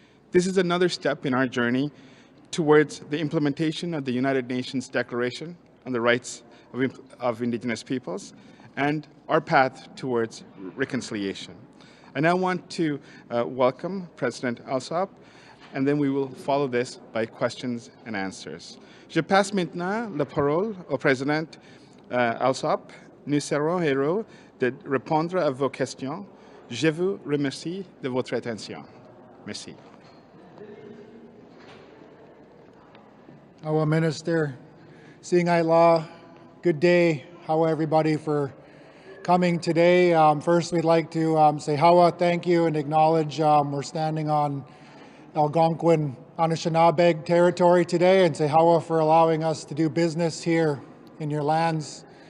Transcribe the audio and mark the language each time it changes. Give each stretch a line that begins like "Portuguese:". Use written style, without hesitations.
English: This is another step in our journey towards the implementation of the United Nations Declaration on the Rights of Indigenous Peoples and our path towards reconciliation. I now want to welcome President Alsop, and then we will follow this by questions and answers.
French: Je passe maintenant la parole au président Alsop. Nous serons heureux de répondre à vos questions. Je vous remercie de votre attention. Merci.
English: Our Minister, Seeing Eye Law, good day. How everybody for coming today. First, we'd like to say Hawa, thank you, and acknowledge we're standing on Algonquin Anishinaabe territory today, and say Hawa for allowing us to do business here in your lands.